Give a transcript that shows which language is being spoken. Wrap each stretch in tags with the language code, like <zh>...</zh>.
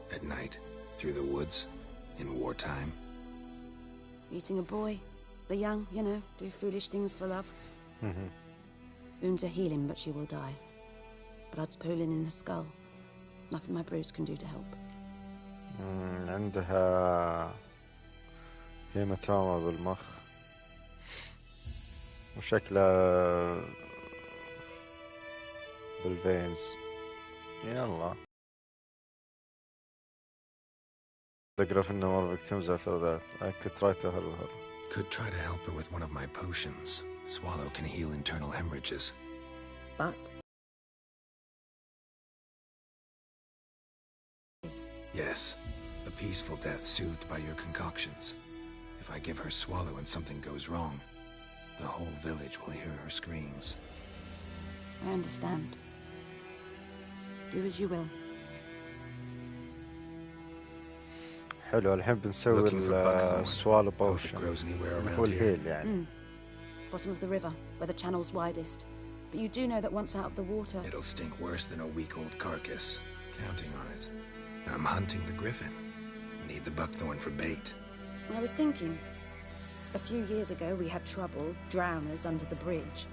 <en>At night? Through the woods? In wartime? Meeting a boy. The young, you know, do foolish things for love. Wounds are healing, but she will die. Blood's pooling in her skull. Nothing my brews can do to help.</en> <ar>عندها هيماتوما بالمخ وشكلها بالفينز. يلا.</ar> <en>The Griffin no more victims after that. I could try to help her. Could try to help her with one of my potions. Swallow can heal internal hemorrhages. But? Yes. A peaceful death soothed by your concoctions. If I give her Swallow and something goes wrong, the whole village will hear her screams. I understand. Do as you will.</en> <ar>حلو الحين بنسوي السوالو بوشن هو الهيل يعني.</ar> <en>Bottom of the river, where the channel's widest. But you do know that once out of the water... It'll stink worse than a week-old carcass. Counting on it. I'm hunting the griffin. Need the buckthorn for bait. I was thinking. A few years ago we had trouble, drowners under the bridge.</en>